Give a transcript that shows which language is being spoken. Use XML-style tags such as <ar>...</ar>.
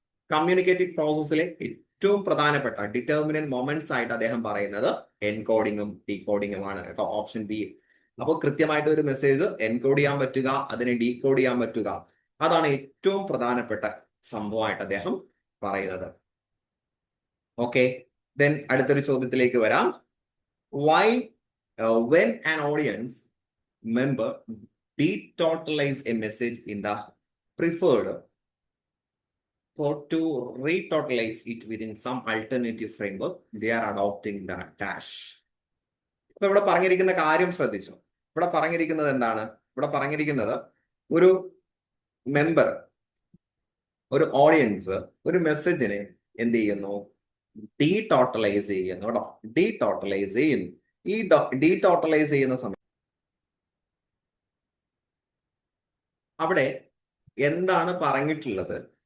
<ml>Communicative പ്രോസസ്സിലെ ഏറ്റവും പ്രധാനപ്പെട്ട determinant moments ആയിട്ട് അദ്ദേഹം പറയുന്നത് എൻകോഡിങ്ങും ഡീകോഡിങ്ങുമാണ് കേട്ടോ, ഓപ്ഷൻ ബി. അപ്പോൾ കൃത്യമായിട്ട് ഒരു മെസ്സേജ് എൻകോഡ് ചെയ്യാൻ പറ്റുക, അതിനെ ഡീകോഡ് ചെയ്യാൻ പറ്റുക, അതാണ് ഏറ്റവും പ്രധാനപ്പെട്ട സംഭവമായിട്ട് അദ്ദേഹം പറയുന്നത്. ഓക്കെ, ദെൻ അടുത്തൊരു ചോദ്യത്തിലേക്ക് വരാം.</ml> <en>Why when an audience member detotalize a message in the preferred or to retotalize it within some alternative framework, they are adopting the dash.</en> <ml>ഇപ്പൊ ഇവിടെ പറഞ്ഞിരിക്കുന്ന കാര്യം ശ്രദ്ധിച്ചോ. ഇവിടെ പറഞ്ഞിരിക്കുന്നത് എന്താണ്? ഇവിടെ പറഞ്ഞിരിക്കുന്നത് ഒരു മെമ്പർ, ഒരു ഓഡിയൻസ് ഒരു മെസ്സേജിനെ എന്ത് ചെയ്യുന്നു? ഡീടോട്ടലൈസ് ചെയ്യുന്നു കേട്ടോ, ഡീടോട്ടലൈസ് ചെയ്യുന്നു. ഈ ഡീടോട്ടലൈസ് ചെയ്യുന്ന സമയം അവിടെ എന്താണ് പറഞ്ഞിട്ടുള്ളത്?</ml>